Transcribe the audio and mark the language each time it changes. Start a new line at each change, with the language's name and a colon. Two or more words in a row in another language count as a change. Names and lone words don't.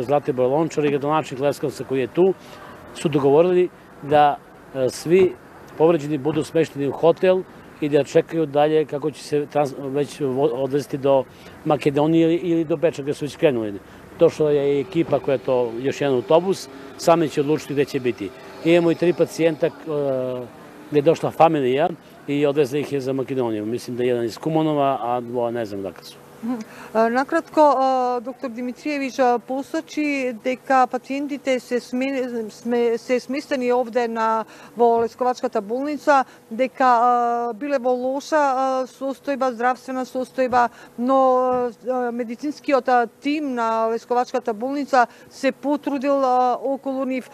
Serbian: Zlatibor Lončar i gradonačelnik Leskovca koji je tu, su dogovorili da svi povređeni budu smešteni u hotel i da čekaju dalje kako će se već odvesti do Makedonije ili do Beča gde su već krenuli. Došla je ekipa koja je to još jedan autobus, sami će odlučiti gde će biti. Imamo i 3 pacijenta gde je došla familija i odvezla ih je za Makedoniju. Mislim da je jedan iz Kumonova, a 2 ne znam dakle su.
Macedonian: Накратко, доктор Димитриевич посочи дека пациентите се сместени овде во Лесковачката болница, дека биле во лоша состојба, здравствена состојба, но медицинскиот тим на Лесковачката болница се потрудил околу нив.